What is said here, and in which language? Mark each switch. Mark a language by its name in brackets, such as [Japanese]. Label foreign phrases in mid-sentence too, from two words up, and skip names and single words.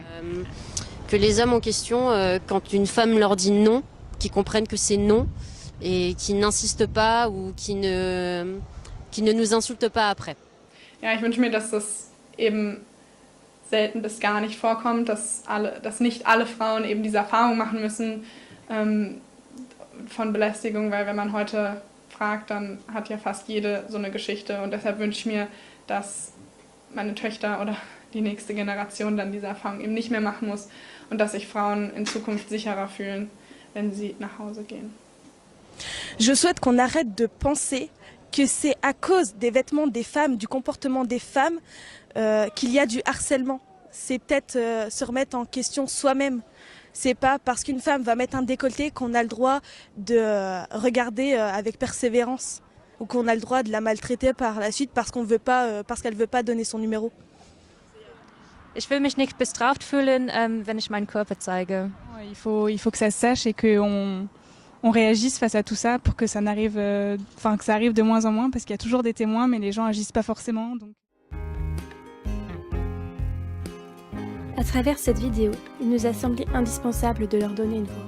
[French] Que les hommes en question, quand une femme leur dit non, qu'ils comprennent que c'est non et qui n'insistent pas ou qui ne nous insultent pas après. [German] Ja, ich wünsche mir, dass das eben selten bis gar nicht vorkommt, dass nicht alle Frauen eben diese Erfahrung machen müssen von Belästigung, weil wenn man heute fragt, dann hat ja fast jede so eine Geschichte und deshalb wünsche ich mir, dass meine Töchter oder die nächste Generation dann diese Erfahrung eben nicht mehr machen muss und dass sich Frauen in Zukunft sicherer fühlen, wenn sie nach Hause gehen. [French] Je souhaite qu'on arrête de penser que c'est à cause des vêtements des femmes, du comportement des femmes, qu'il y a du harcèlement. C'est peut-être se remettre en question soi-même. C'est pas parce qu'une femme va mettre un décolleté qu'on a le droit de regarder avec persévérance ou qu'on a le droit de la maltraiter par la suite parce qu'elle veut pas donner son numéro. [German] Ich will mich nicht bestraft fühlen, wenn ich meinen Körper zeige. [French] Il faut que ça se sache et qu'on réagisse face à tout ça pour que ça n'arrive, que ça arrive de moins en moins parce qu'il y a toujours des témoins mais les gens agissent pas forcément. Donc. À travers cette vidéo, il nous a semblé indispensable de leur donner une voix.